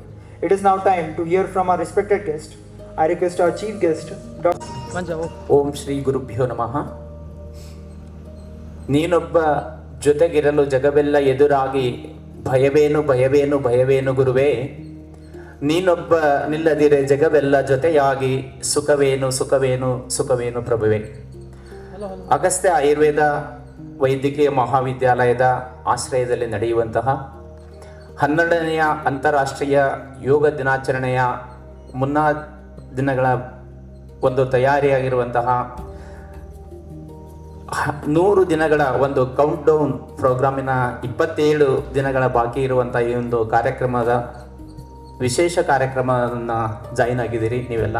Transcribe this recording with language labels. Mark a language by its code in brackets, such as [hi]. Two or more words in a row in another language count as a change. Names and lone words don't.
[en] It is now time to hear from our respected guest. I request our chief guest, Dr. [sa] ಓಂ ಶ್ರೀ ಗುರುಭ್ಯೋ ನಮಃ. [kn] ನೀನೊಬ್ಬ ಜೊತೆಗಿರಲು ಜಗವೆಲ್ಲ ಎದುರಾಗಿ ಭಯವೇನು ಭಯವೇನು ಭಯವೇನು ಗುರುವೇ, ನೀನೊಬ್ಬ ನಿಲ್ಲದಿರೆ ಜಗವೆಲ್ಲ ಜೊತೆಯಾಗಿ ಸುಖವೇನು ಸುಖವೇನು ಸುಖವೇನು ಪ್ರಭುವೇ. ಅಗಸ್ತ್ಯ ಆಯುರ್ವೇದ ವೈದ್ಯಕೀಯ ಮಹಾವಿದ್ಯಾಲಯದ ಆಶ್ರಯದಲ್ಲಿ ನಡೆಯುವಂತಹ 12ನೆಯ ಅಂತಾರಾಷ್ಟ್ರೀಯ ಯೋಗ ದಿನಾಚರಣೆಯ ಮುನ್ನಾ ದಿನಗಳ ಒಂದು ತಯಾರಿಯಾಗಿರುವಂತಹ 100 ದಿನಗಳ ಒಂದು [en] count down [kn] ಪ್ರೋಗ್ರಾಮಿನ 27 ದಿನಗಳ ಬಾಕಿ ಇರುವಂತಹ ಈ ಒಂದು ಕಾರ್ಯಕ್ರಮದ ವಿಶೇಷ ಕಾರ್ಯಕ್ರಮವನ್ನು ಜಾಯಿನ್ ಆಗಿದ್ದೀರಿ ನೀವೆಲ್ಲ.